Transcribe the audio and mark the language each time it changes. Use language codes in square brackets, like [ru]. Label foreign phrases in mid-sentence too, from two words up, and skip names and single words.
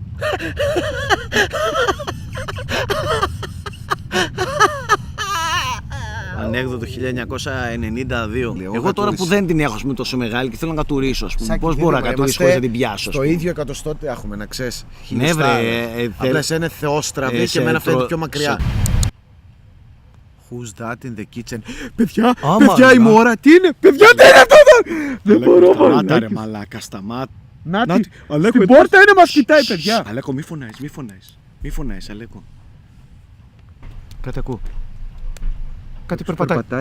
[el] Ανέκδοτο 1992. Εγώ τώρα κατούρισα. που δεν την έχω πούμε, τόσο μεγάλη και θέλω να κατουρίσω, ας πούμε. Σάκη, Πώς δεν μπορώ να είμαστε κατουρίσω χωρίς να την πιάσω? ας Στο πούμε? ίδιο εκατοστό έχουμε να ξέρεις. Ναι, βρε, Απλά εσένα είναι θεόστραβη και σε εμένα φαίνεται τρο- πιο μακριά. σε- [en] Who's that in the kitchen? [el] Παιδιά, Άμα, παιδιά η μα. μόρα, τι είναι? Παιδιά, τι είναι αυτό? Δεν μπορώ, Σταμάτα ρε μαλάκες. μαλάκα, σταμάτα. Νάτι, Αλέκο, στην εδώ. πόρτα είναι, μας κοιτάει παιδιά. Αλέκο, μη φωνάζεις, μη φωνάζεις. Μη φωνάζεις, Αλέκο. Κάτι ακούω. Κάτι περπατάει.